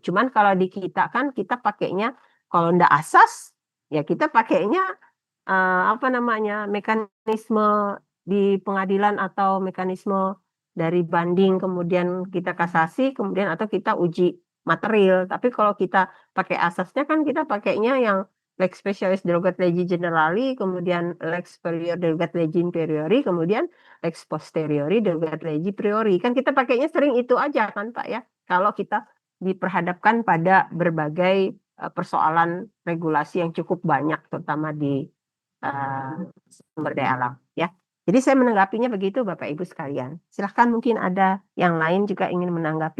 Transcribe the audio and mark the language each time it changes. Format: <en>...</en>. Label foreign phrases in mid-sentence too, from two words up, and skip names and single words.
<id>Cuman kalau di kita kan kita pakainya, kalau ndak asas, ya kita pakainya mekanisme di pengadilan atau mekanisme dari banding, kemudian kita kasasi, kemudian atau kita uji material. Tapi kalau kita pakai asasnya kan kita pakainya yang</id> <la>lex specialis derogat legi generali,</la> <id>kemudian</id> <la>lex superior derogat legi inferiori,</la> <id>kemudian</id> <la>lex posteriori derogat legi priori.</la> <id>Kan kita pakainya sering itu aja kan Pak ya. Kalau kita diperhadapkan pada berbagai persoalan regulasi yang cukup banyak, terutama di sumber daya alam ya. Jadi saya menanggapinya begitu Bapak Ibu sekalian. Silahkan mungkin ada yang lain juga ingin menanggapi.</id>